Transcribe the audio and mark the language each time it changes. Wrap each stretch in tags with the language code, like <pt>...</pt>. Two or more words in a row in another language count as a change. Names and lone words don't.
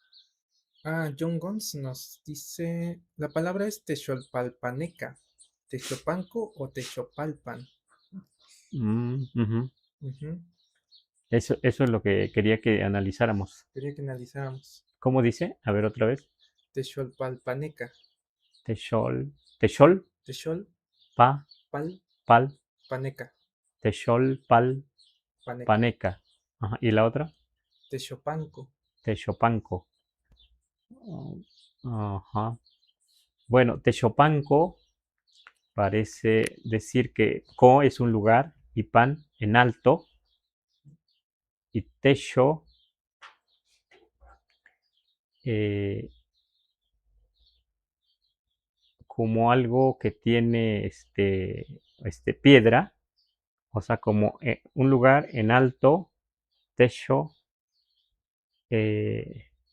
<es>Este, John Gons nos dice, la palabra es Texolpalpaneca, Texopanco o Texopalpan. Ujú. Ujú. Eso es lo que quería que analizáramos. Quería que analizáramos. ¿Cómo dice? A ver otra vez. Texolpalpaneca, Techol, techol, pa, pal, Texolpalpaneca, techol, pal, paneca, paneca. Ajá. ¿Y la otra? Texopanco. Techopanco. Ajá. Bueno, Techopanco parece decir que co es un lugar y pan en alto y techo eh, como algo que tiene piedra, o sea, como un lugar en alto, techo, eh,</es>